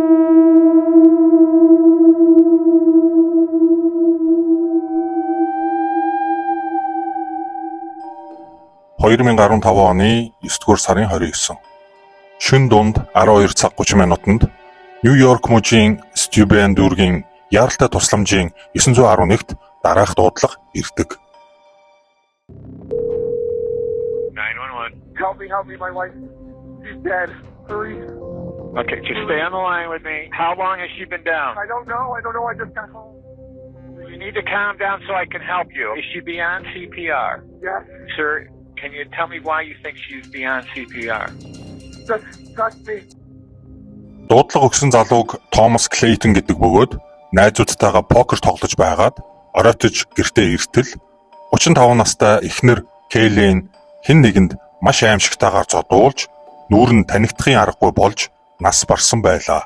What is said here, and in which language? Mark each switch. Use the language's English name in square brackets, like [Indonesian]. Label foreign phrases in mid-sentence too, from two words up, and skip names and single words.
[Mongolian] (2015 оны 9-р сарын 29) шөнө дунд 12 цаг 30 минутанд Нью-Йорк мужийн Стюбен дүүргийн яаралтай тусламжийн 911-т дараах дуудлага ирдэг. [English] 911. Help me, my wife. She's dead. Hurry. Okay, just stay on the line with me. How long has she been down? I don't know. I just got home. You need to calm down so I can help you. Is she beyond CPR? Yes. Sir, can you tell me why you think she's beyond CPR? Just touch me. [Mongolian] Дуудлага өгсөн залууг Томас Клейтон гэдэг бөгөөд найзуудтайгаа покер тоглож байгаад оройтож гэртээ иртэл 35 настай эхнэр Кейлен хэн нэгэнд маш аимшигтайгаар зодуулж нүүр нь танигдахын аргагүй болж нас барсан байлаа.